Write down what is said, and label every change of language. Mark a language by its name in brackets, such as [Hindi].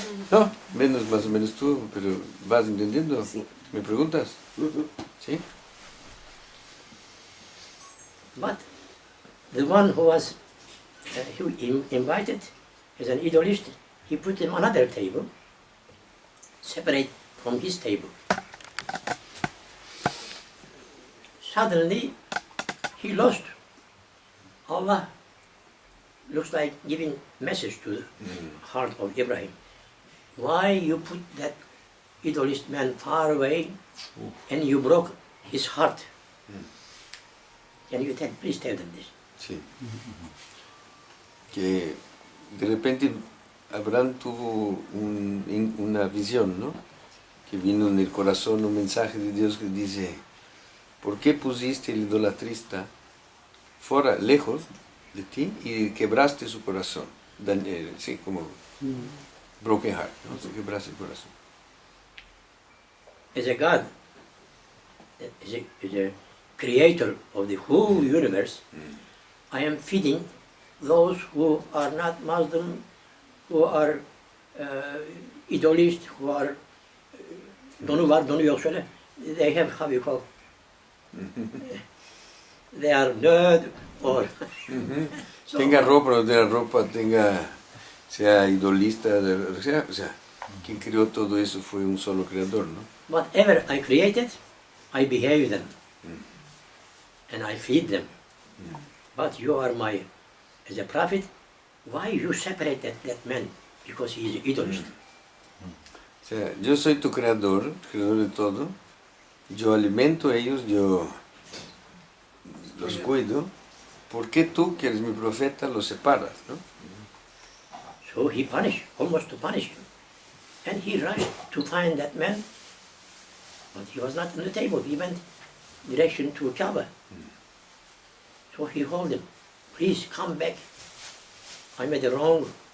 [Spanish] No, menos más o menos tú, pero vas entendiendo. Sí. ¿Me preguntas? ¿Sí? [English] But the one who was invited as an idolist, he put him on another table, separate from his table. Suddenly, he lost. Allah looks like giving message to the heart of Ibrahim. Why you put that idolist man far away and you broke his heart? Can you please tell them this? [Spanish] Sí. Que de repente Abraham tuvo una visión, ¿no? Que vino en el corazón un mensaje de Dios que dice, ¿por qué pusiste el idolatrista fuera, lejos de ti y quebraste su corazón? Sí, como [English] broken heart, [Spanish] ¿no? Se quebraste el corazón. [English] As a God, as a creator of the whole universe, I am feeding those who are not Muslim, who are idolist, who are [Turkish] donu var, donu yok söyle. [English] They have, how you call, They are nerd or... So- [Spanish] Tenga ropa, no tenga ropa, sea idolista, o sea, quien creó todo eso fue un solo creador, ¿no? [English] Whatever I created, I behave them. And I feed them. But you are my, as a prophet, why you separate that man? Because he is an idolist. [Spanish] O sea, yo soy tu creador de todo, yo alimento a ellos, yo los cuido. ¿Por qué tú, que eres mi profeta, los separas, no? [English] So he punished, almost to punish him. And he rushed to find that man, but he was not on the table. He went direction to Kaaba. So he called him, please come back. I made a wrong.